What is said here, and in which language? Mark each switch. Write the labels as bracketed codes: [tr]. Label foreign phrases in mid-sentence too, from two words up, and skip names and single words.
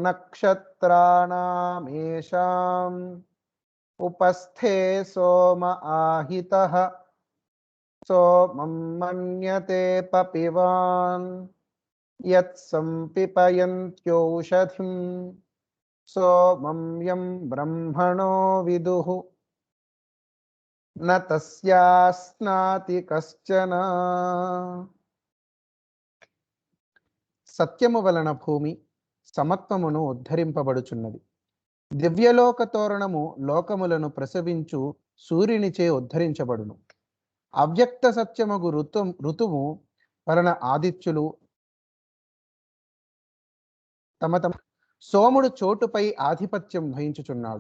[sa] नक्षत्राणामेषाम् उपस्थे सोम आहितः सोमं मन्यते पपिवान् यत्संपिपयन्त्योषधिं सोमं यं ब्रह्मणो विदुः न तस्यास्नाति कश्चन. [te] సత్యము వలన భూమి సమత్వమును ఉద్ధరింపబడుచున్నది. దివ్యలోక తోరణము లోకములను ప్రసవించు సూర్యునిచే ఉద్ధరించబడును. అవ్యక్త సత్యమగు ఋతువు వలన ఆదిత్యులు తమ తమ సోముడు చోటుపై ఆధిపత్యం వహించుచున్నాడు.